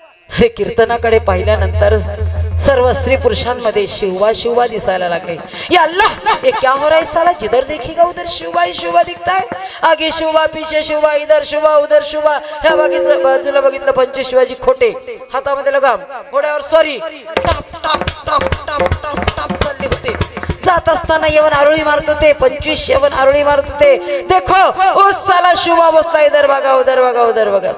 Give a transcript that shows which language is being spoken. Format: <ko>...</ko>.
<mr>हे कीर्तनाकडे पाहिल्यानंतर सर्व स्त्री पुरुषांमध्ये शिवबा शिवबा दिसायला लागले.</mr> <hi>या अल्लाह ये क्या हो रहा है साला, जिधर देखिएगा उधर शिवबा ही शिवबा दिखता है. आगे शिवबा पीछे शिवबा, इधर शिवबा उधर शिवबा.</hi> <mr>ह्या बाजूला बघितलं 25 शिवाजी खोटे, हातामध्ये लगाम, घोड्यावर sorry top top top top top top चालले होते. जात असताना यवन आरोळी मारत होते. 25 यवन आरोळी मारत होते.</mr> <hi>देखो उस साला शिवबा</hi> <mr>बसला,</mr> <hi>इधर बघा उधर बघा उधर बघा.</hi>